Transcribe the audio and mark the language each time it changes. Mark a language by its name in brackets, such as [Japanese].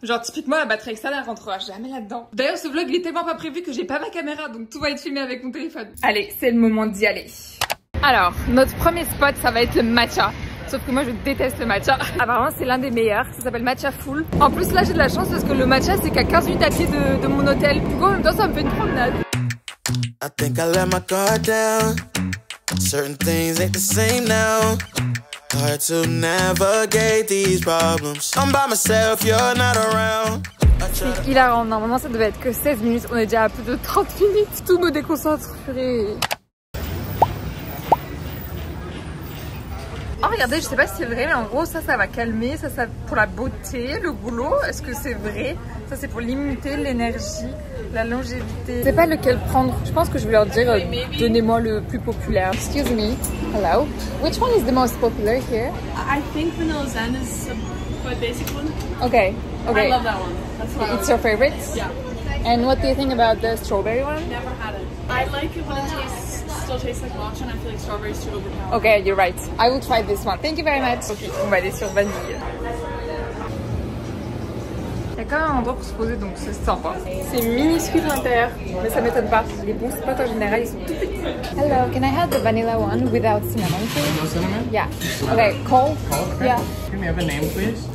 [French] Genre typiquement la batterie externe elle rentrera jamais là-dedans. D'ailleurs ce vlog il est tellement pas prévu que j'ai pas ma caméra donc tout va être filmé avec mon téléphone. Allez c'est le moment d'y aller. Alors notre premier spot ça va être le matcha. Sauf que moi je déteste le matcha. Apparemment c'est l'un des meilleurs, ça s'appelle Matcha Full. En plus là j'ai de la chance parce que le matcha c'est qu'à 15 minutes à pied de mon hôtel. Du coup en même temps ça me fait une promenade. [English] I think I let my guard down. Certain things ain't the same now. Hard to navigate these problems. I'm by myself, you're not around. [French] C'est hilarant, normalement ça devait être que 16 minutes, on est déjà à plus de 30 minutes. Tout me déconcentre, purée. Oh regardez, je sais pas si c'est vrai mais en gros ça va calmer, ça pour la beauté, le boulot, est-ce que c'est vrai? Ça c'est pour l'immunité, l'énergie, la longévité. Je sais pas lequel prendre, je pense que je vais leur dire donnez-moi le plus populaire. [English] Excuse me, hello, which one is the most popular here? I think Vanilla Zen is a quite basic one. Okay, okay. I love that one. That's what It's your favorite? Yeah. And what do you think about the strawberry one? Never had it. I like it when it still tastes like matcha and I feel like strawberries too overpowering. Okay, you're right. I will try this one. Thank you very much. [French] Ok, on va aller sur vanille. Il y a quand même un endroit pour se poser donc c'est sympa. C'est minuscule à l'intérieur, mais ça m'étonne pas. Les bons spots en général ils sont tout petits. [English] Hello, can I have the vanilla one without cinnamon please? No cinnamon? Yeah. Okay, cold? Cold? Okay. Yeah. Can we have a name please?